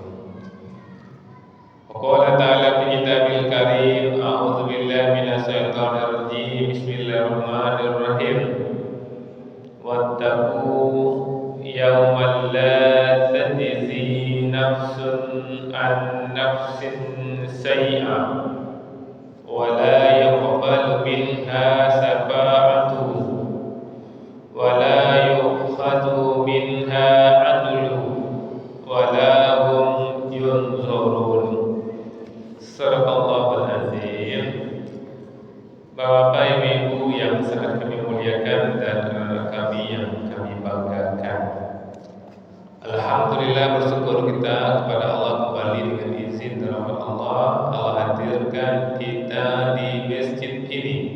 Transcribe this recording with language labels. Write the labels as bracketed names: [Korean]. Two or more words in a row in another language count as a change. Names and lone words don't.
[Arabic] وقال تعالى في الكتاب الكريم أعوذ بالله من الشيطان الرجيم. Bismillahirrahmanirrahim. واتقوا يوما لا تجزي نفس عن نفس شيئا ولا يقبل منها شفاعة ولا يؤخذ منها عدل ولا هم ينصرون. صدق الله العظيم. [Indonesian] Bapak Ibu yang sangat kami muliakan dan kami yang kami banggakan, alhamdulillah, bersyukur kita kepada Allah kembali dengan izin dan rahmat Allah hadirkan kita di masjid ini.